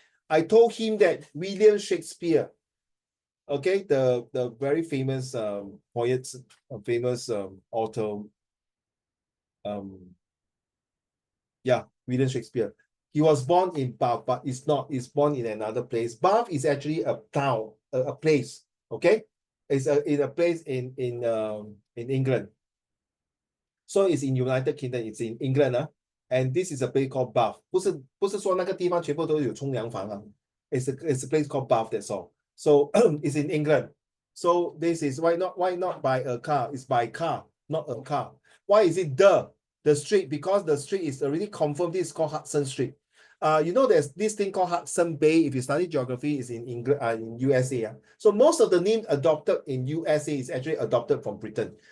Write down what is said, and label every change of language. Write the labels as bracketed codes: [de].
[en] I told him that William Shakespeare, okay, the very famous poet, famous author, yeah, William Shakespeare. He was born in Bath, but it's not. He's born in another place. Bath is actually a town, a place. Okay, it's a place in England. So it's in United Kingdom. It's in England. And this is a place called Bath. [zh] 不是说那个地方全部都有冲凉房啊。 [en] It's a place called Bath. That's all. So it's in England. So this is why not by a car? It's by car, not a car. Why is it the street? Because the street is already confirmed. This is called Hudson Street. You know, there's this thing called Hudson Bay. If you study geography, is in England, in USA. So most of the names adopted in USA is actually adopted from Britain.